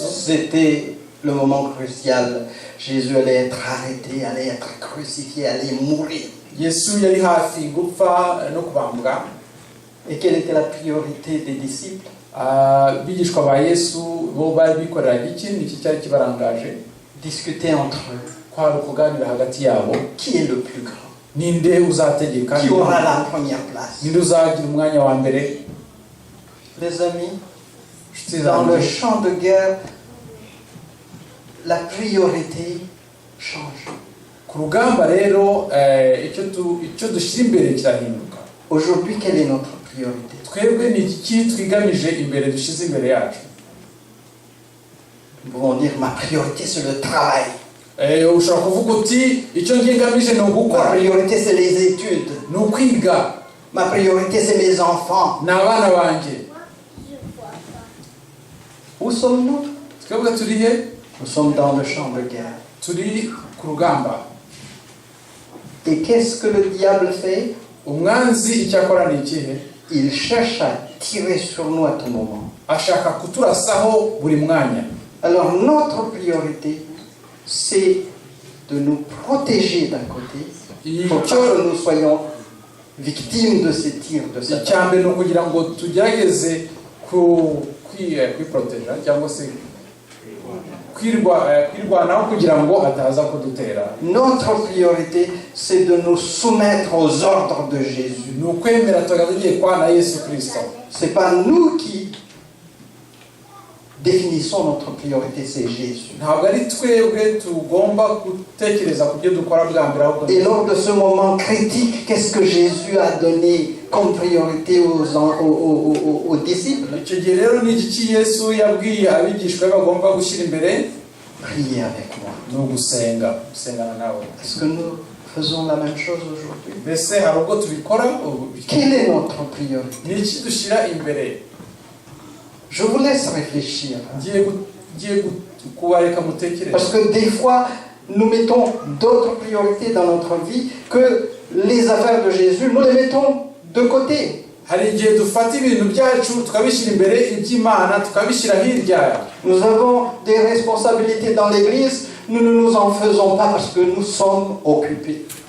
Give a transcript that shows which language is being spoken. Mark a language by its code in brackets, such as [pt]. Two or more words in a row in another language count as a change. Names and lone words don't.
[fr] C'était le moment crucial. Jésus allait être arrêté, allait être crucifié, allait mourir. [rw] Yesu yari hafi gupfa no kubambwa. [fr] Et quelle était la priorité des disciples? [rw] Abigishwa ba Yesu bo bari bikoreraga iki? Ni iki cyari kibarangaje? [fr] Discuter entre eux. [rw] Kwari ukuganira hagati yabo. [fr] Qui est le plus grand? [rw] Ninde uzategeka? [fr] Qui aura la première place? [rw] Ninde uzagira umwanya wa mbere? [fr] Les amis, dans le champ de guerre, la priorité change. [rw] Ku rugamba rero icyo dushyira imbere kirahinduka. [fr] Aujourd'hui, quelle est notre priorité? [rw] Twebwe ni iki twigamije imbere dushyize imbere yacu? [fr] Nous pouvons dire ma priorité c'est le travail. [rw] Ushobora kuvuga uti icyo ngamije ni [fr] Ma [rw] ugukora, [fr] priorité c'est les études. [rw] ni ukwiga, [fr] Ma priorité c'est mes enfants. [rw] ni abana banjye. [fr] Où sommes-nous? [rw] Twebwe turi he? [fr] Nous sommes dans le champ de guerre. [rw] Turi ku rugamba. [fr] Et qu'est-ce que le diable fait? [rw] Umwanzi icyo akora ni ikihe? [fr] Il cherche à tirer sur nous à tout moment. [rw] Ashaka kuturasaho buri mwanya. [fr] Alors notre priorité, c'est de nous protéger d'un côté, pour que nous soyons victimes de ces tirs de Satan. [rw] Icyambere ni ukugira ngo tugerageze kwiproteja cyangwa se kwirwanaho kugira ngo ataza kudutera. [fr] Notre priorité, c'est de nous soumettre aux ordres de Jésus. [rw] Ni ukwemera tugategeye kwa na Yesu Kristo. [fr] C'est pas nous qui définissons notre priorité, c'est Jésus. [rw] Ntabwo ari twebwe tugomba gutekereza ku byo dukora bwa mbere ahubwo. [fr] Et lors de ce moment critique, qu'est-ce que Jésus a donné comme priorité aux disciples? [rw] Icyo gihe rero ni iki Yesu yabwiye abigishwa bagomba gushyira imbere? [fr] Priez avec moi. [rw] No gusengana nawe. [fr] Est-ce que nous faisons la même chose aujourd'hui? [rw] Mbese hari ubwo tubikora? [fr] Quelle est notre priorité? [rw] Ni iki dushyira imbere? [fr] Je vous laisse réfléchir. Parce que des fois, nous mettons d'autres priorités dans notre vie que les affaires de Jésus, nous les mettons de côté. Nous avons des responsabilités dans l'église, nous ne nous en faisons pas parce que nous sommes occupés.